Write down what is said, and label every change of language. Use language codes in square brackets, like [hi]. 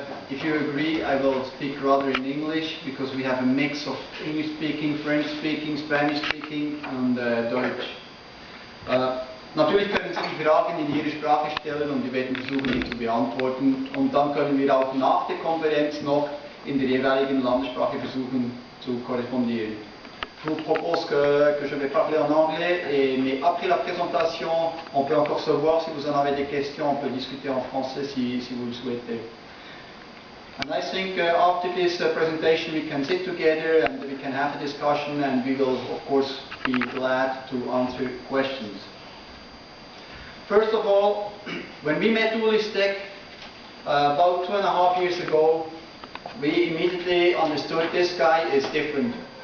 [en] If you agree, I will speak rather in English because we have a mix of English speaking, French speaking, Spanish speaking [de] und Deutsch. Natürlich können Sie die Fragen in Ihrer Sprache stellen und wir werden versuchen, die zu beantworten. Und dann können wir auch nach der Konferenz noch in der jeweiligen Landessprache versuchen zu korrespondieren. [fr] Je vous propose que je vais parler en anglais, mais après la présentation, on peut encore se voir. Si vous en avez des questions, on peut discuter en français si vous le souhaitez. [en] And I think after this presentation we can sit together and we can have a discussion, and we will of course be glad to answer questions. First of all, when we met Uli Steck about 2.5 years ago, we immediately understood this guy is different.